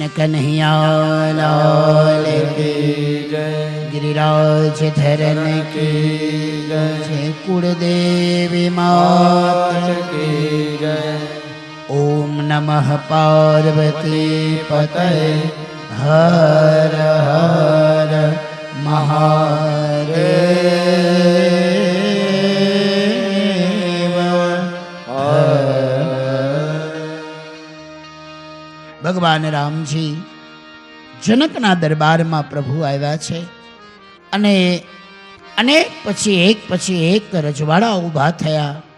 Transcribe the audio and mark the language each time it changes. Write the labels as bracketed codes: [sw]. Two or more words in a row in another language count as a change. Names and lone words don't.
[hi] कन्हैया लाल की जय गिरिराज धरन की जय कुलदेवी माता की जय [sa] ओम नमः पार्वती पतये [hi] हर हर [gu] ભગવાન રામજી જનકના દરબારમાં પ્રભુ આવ્યા છે અને અનેક પછી એક રજવાડા ઊભા થયા.